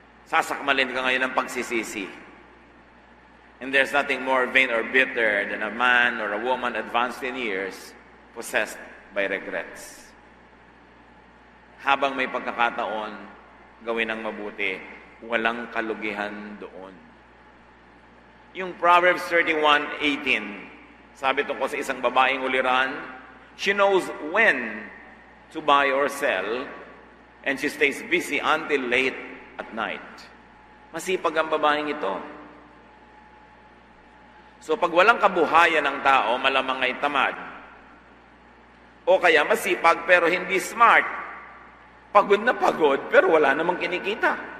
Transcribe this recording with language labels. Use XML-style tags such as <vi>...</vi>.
<tl>Sasakmalin ka ngayon ng pagsisisi.</tl> <en>And there's nothing more vain or bitter than a man or a woman advanced in years possessed by regrets.</en> <tl>Habang may pagkakataon, gawin ang mabuti, walang kalugihan doon.</tl> <en>Yung Proverbs 31:18,</en> <tl>sabi tungkol sa isang babaeng uliran,</tl> <en>she knows when to buy or sell, and she stays busy until late at night.</en> <tl>Masipag ang babaeng ito. So pag walang kabuhayan ng tao, malamang ay tamad. O kaya masipag pero hindi smart. Pagod na pagod pero wala namang kinikita.</tl>